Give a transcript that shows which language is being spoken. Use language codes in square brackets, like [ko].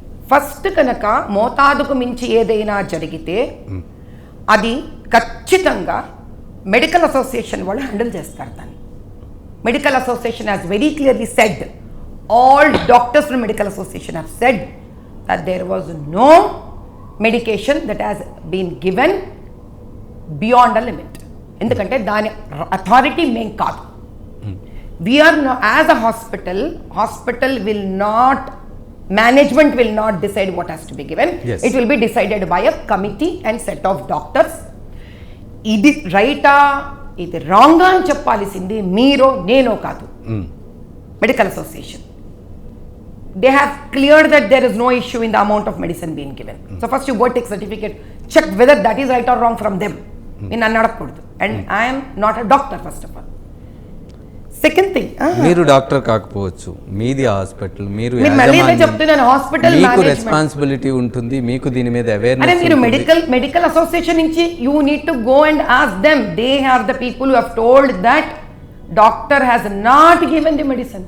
[te] First కనుక మోతాదుకు మించి ఏదైనా జరిగితే అది ఖచ్చితంగా మెడికల్ అసోసియేషన్ వాళ్ళు హ్యాండిల్ చేస్తారు దాన్ని. [en] Medical association has very clearly said, all doctors from medical association have said that there was no medication that has been given beyond a limit. [te] ఎందుకంటే దాని అథారిటీ మేం కాదు. [en] We are as a hospital will not, management will not decide what has to be given. Yes. It will be decided by a committee and set of doctors. [te] ఇది రైటా ఇది రాంగా అని చెప్పాల్సింది మీరో నేనో కాదు, medical association. [en] They have cleared that there is no issue in the amount of medicine being given. So first you go take certificate, check whether that is right or wrong from them. [te] నేను అడగకూడదు. [en] And I am not a doctor first of all. Second thing, [te] మీరు doctor కాకపోవచ్చు, మీది hospital, మీరు మళ్ళీ ఇదే చెప్తున్నాను, hospital మీకు రెస్పాన్సిబిలిటీ ఉంటుంది, మీకు దీని మీద అరే అవేర్నెస్. మీరు మెడికల్ అసోసియేషన్ నుంచి [en] You need to go and ask them. They are the people who have told that doctor has not given the medicine.